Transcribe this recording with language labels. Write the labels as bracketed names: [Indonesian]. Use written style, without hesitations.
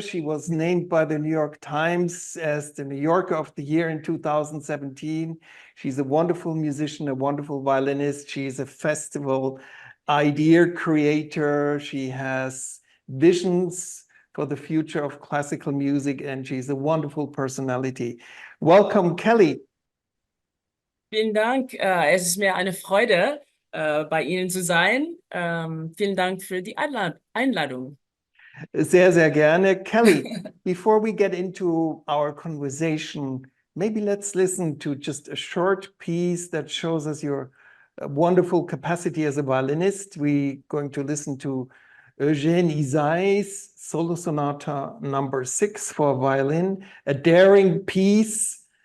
[English] She was named by the New York Times as the New Yorker of the Year in 2017. She's a wonderful musician, a wonderful violinist. She's a festival idea creator. She has visions for the future of classical music, and she's a wonderful personality. Welcome, Kelly. [German] Vielen Dank. Es ist mir eine Freude, bei Ihnen zu sein. Vielen Dank für die Einladung. Sehr, sehr gerne. [English] Kelly, before we get into our conversation, maybe let's listen to just a short piece that shows us your wonderful capacity as a violinist. We're going to listen to Eugène Ysaÿe's Solo Sonata number 6 for violin, a daring piece.